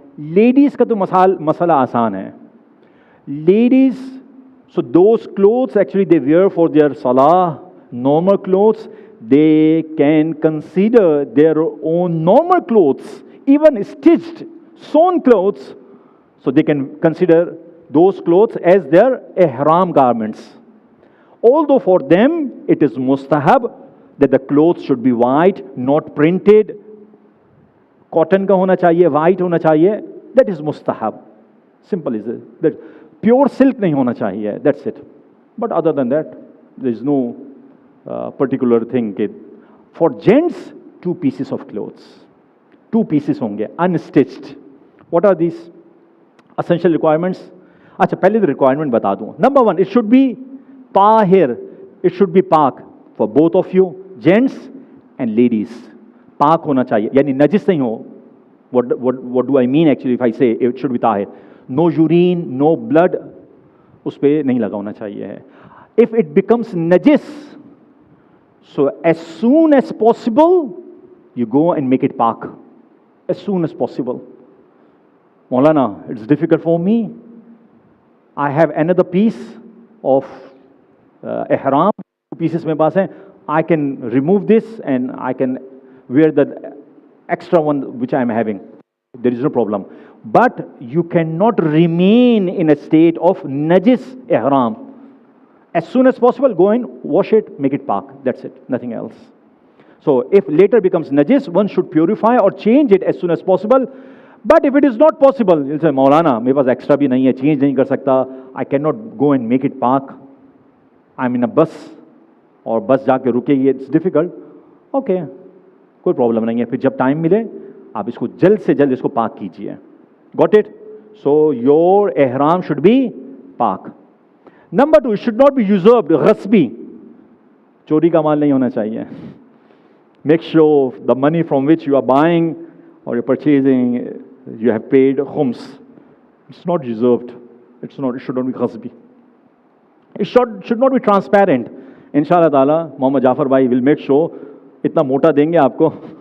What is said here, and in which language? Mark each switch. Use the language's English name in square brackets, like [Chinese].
[Hindi] Ladies का तो मसला आसान है. [English] Ladies, so those clothes actually they wear for their salah, normal clothes, they can consider their own normal clothes, even stitched, sewn clothes, so they can consider those clothes as their ihram garments. Although for them it is mustahab that the clothes should be white, not printed, [Hindi] cotton का होना चाहिए, [English] white होना चाहिए, that is mustahab. Simple is it. That pure silk [Hindi] नहीं होना चाहिए, [English] that's it. But other than that, there is no particular thing. For gents, 2 pieces of clothes. [Hindi] 2 pieces होंगे, [English] unstitched. What are these? Essential requirements. [Hindi] अच्छा, पहले तो requirement बता दूँ. [English] Number 1, it should be tahir. It should be pak for both of you, gents and ladies. [Hindi] Pak होना चाहिए, यानी नजिस नहीं हो. [English] What do I mean actually if I say it should be tahir? No urine, no blood, [Hindi] उस पे नहीं लगा होना चाहिए. [English] If it becomes najis, so as soon as possible, you go and make it pak as soon as possible. Maulana, it's difficult for me. I have another piece of ihram, 2 pieces [Hindi] mein paas hai. [English] I can remove this and I can wear the extra one which I am having. There is no problem. But you cannot remain in a state of najis ihram. As soon as possible, go and wash it, make it pak. That's it, nothing else. So if later becomes najis, one should purify or change it as soon as possible. But if it is not possible, you'll say, Maulana, [Hindi] मेरे पास extra भी नहीं है, change नहीं कर सकता. [English] I cannot go and make it pak. I'm in a bus, [Hindi] और बस जाके रुकेगी, [English] it's difficult. Okay, [Hindi] कोई problem नहीं है. फिर जब time मिले, आप इसको जल्द से जल्द इसको pak कीजिए. [English] Got it? So your ihram should be pak. Number 2, it should not be usurped, ghasbi. [Hindi] चोरी का माल नहीं होना चाहिए. [English] Make sure the money from which you are buying or you're purchasing, you have paid khums. It's not usurped. It should not be ghasbi. It should not be transparent. Inshallah ta'ala, Muhammad Jafar bhai will make sure [Hindi] itna mota denge aapko.